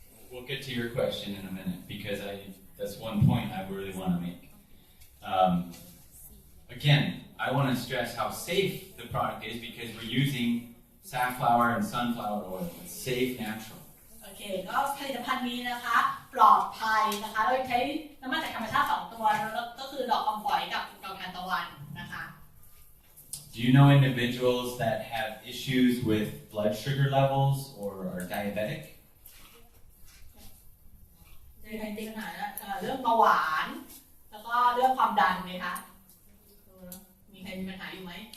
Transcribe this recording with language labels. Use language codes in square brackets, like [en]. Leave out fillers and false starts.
[en] We'll get to your question in a minute because that's one point I really want to make. Again, I want to stress how safe the product is because we're using safflower and sunflower oil. It's safe, natural. [th] โอเคก็ผลิตภัณฑ์นี้นะคะปลอดภัยนะคะโดยใช้น้ำมันจากธรรมชาติ2 ตัวแล้วก็คือดอกคำฝอยกับดอกทานตะวันนะคะ [en] Do Do you know individuals that have issues with blood sugar levels or are diabetic? [th] มีใครมีปัญหาเรื่องเบาหวานแล้วก็เรื่องความดันไหมคะมีใครมีปัญหาอยู่ไหม